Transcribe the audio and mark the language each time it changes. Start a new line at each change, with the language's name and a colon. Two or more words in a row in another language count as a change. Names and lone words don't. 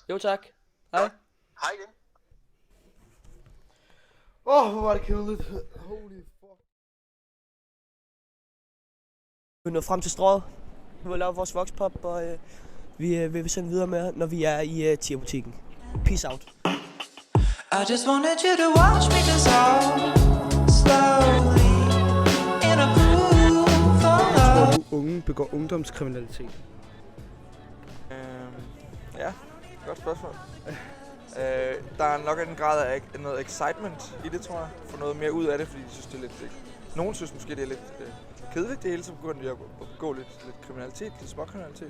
Danish: Jo, tak. Hej. Ja. Hej igen. Hvor var det kedeligt.
English: Holy fuck.
Danish: Vi er nået frem til strået. Vi har lavet vores voxpop, og vi vil sende videre med, når vi er i Tia-butikken.
English: Peace out. I just wanted you to watch me dissolve slowly in a pool for love.
Danish: Unge begår ungdomskriminalitet. Ja, godt spørgsmål. Der er nok en grad af noget excitement i det, tror jeg. Få noget mere ud af det, fordi de synes, det er lidt... Nogen synes måske, det er lidt kedeligt det hele, så begynder de at begå lidt kriminalitet, lidt småkriminalitet.